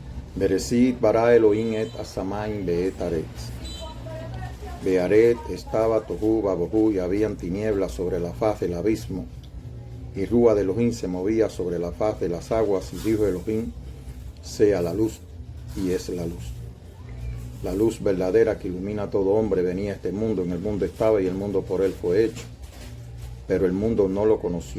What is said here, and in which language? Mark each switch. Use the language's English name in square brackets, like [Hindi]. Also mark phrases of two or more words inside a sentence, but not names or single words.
[Hebrew] בראשית ברא אלהים את השמים ואת הארץ. [Spanish] Be'aret estaba [Hebrew] תהו ובהו, [Spanish] y habían tinieblas sobre la faz del abismo, y Rúa de Elohim se movía sobre la faz de las aguas, y dijo Elohim, sea la luz, y es la luz. La luz verdadera que ilumina a todo hombre venía a este mundo, en el mundo estaba y el mundo por él fue hecho, pero el mundo no lo conoció.